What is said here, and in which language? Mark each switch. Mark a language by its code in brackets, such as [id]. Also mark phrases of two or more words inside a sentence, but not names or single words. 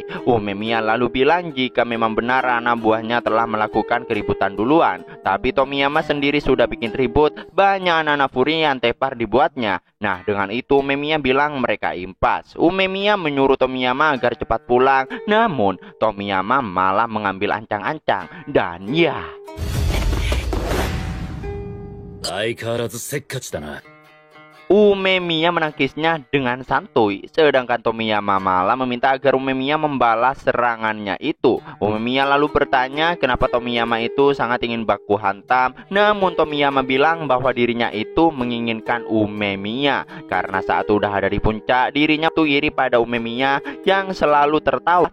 [id] Umemiya lalu bilang jika memang benar anak buahnya telah melakukan keributan duluan. Tapi Tomiyama sendiri sudah bikin ribut, banyak anak-anak Furin yang tepar dibuatnya. Nah, dengan itu Umemiya bilang mereka impas. Umemiya menyuruh Tomiyama agar cepat pulang, namun Tomiyama malah mengambil ancang-ancang. Dan ya, [ja] 相変わらずせっかちだな。 [id] Umemiya menangkisnya dengan santuy, sedangkan Tomiyama malah meminta agar Umemiya membalas serangannya itu. Umemiya lalu bertanya kenapa Tomiyama itu sangat ingin baku hantam, namun Tomiyama bilang bahwa dirinya itu menginginkan Umemiya karena saat udah ada di puncak, dirinya tuh iri pada Umemiya yang selalu tertawa.